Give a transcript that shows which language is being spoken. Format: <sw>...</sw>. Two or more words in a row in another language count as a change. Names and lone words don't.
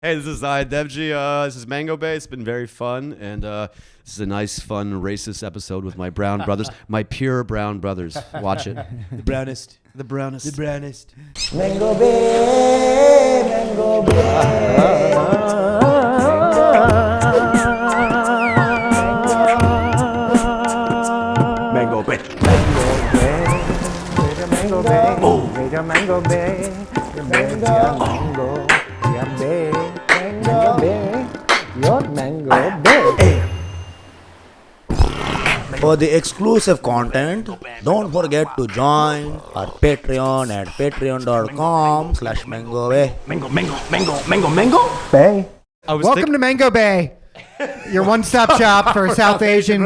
<en>Hey, this is Zahid Dewji. This is Mango Bay. It's been very fun, and this is a nice, fun, racist episode with my brown brothers, my pure brown brothers. Watch it. The brownest. The brownest. The brownest. Mango Bay, Mango Bay. Mango Bay. Mango Bay, Mango Bay, Mango Bay, Mango Bay, your Mango Bay. For the exclusive content, don't forget to join our Patreon at patreon.com/mangobay. Bay. Welcome to Mango Bay, your one-stop shop for South Asian</en>